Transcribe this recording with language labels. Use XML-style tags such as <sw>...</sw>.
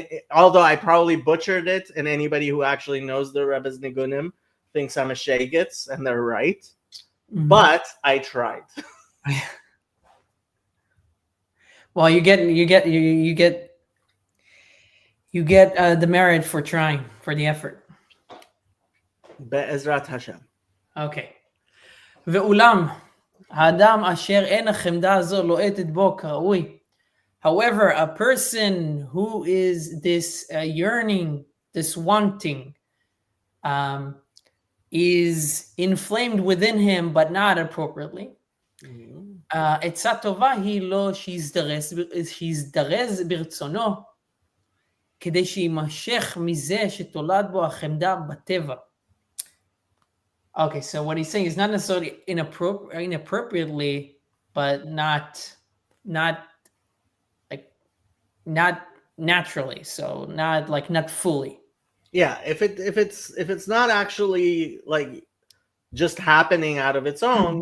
<en>Although I probably butchered it, and anybody who actually knows the Rebbe's nigunim thinks I'm a shagitz, and they're right. But I tried. Well, you get the merit for trying, for the effort.</en> <he>Be'ezrat Hashem.</he> <en>Okay.</en> <he>ואולם, האדם אשר אין החמדה הזו לוהטת בו כראוי.</he> <en>However, a person who is this yearning, this wanting, is inflamed within him, but not appropriately.</en> <he>עצה טובה היא לו שיזדרז ברצונו, כדי שימשך מזה שתולד בו החמדה בטבע.</he> <en>Okay, so what he's saying is not necessarily inappropriately, but not naturally. So not fully. Yeah, if it's not actually like just happening out of its own,</en>